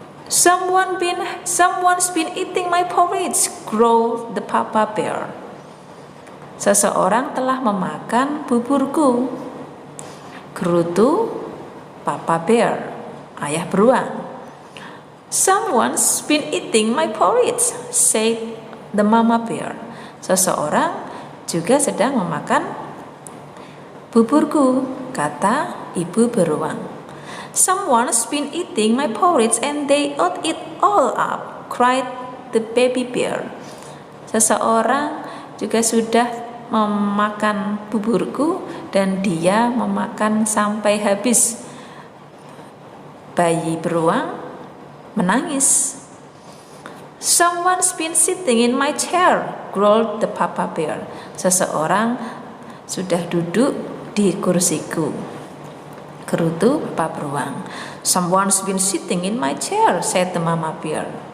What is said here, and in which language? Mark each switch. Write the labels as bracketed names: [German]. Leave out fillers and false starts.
[English] Someone's been eating my porridge, growled the papa bear. [Indonesian] Seseorang telah memakan buburku, gerutu [English] papa bear, [Indonesian] ayah beruang. [English] Someone's been eating my porridge, said the mama bear. [Indonesian] Seseorang juga sedang memakan buburku, kata ibu beruang. [English] Someone's been eating my porridge and they ate it all up, cried the baby bear. [Indonesian] Seseorang juga sudah memakan buburku dan dia memakan sampai habis. Bayi beruang menangis. [English] Someone's been sitting in my chair, growled the papa bear. [Indonesian] Seseorang sudah duduk di kursiku, gerutu papa beruang. [English] Someone's been sitting in my chair, said the mama bear.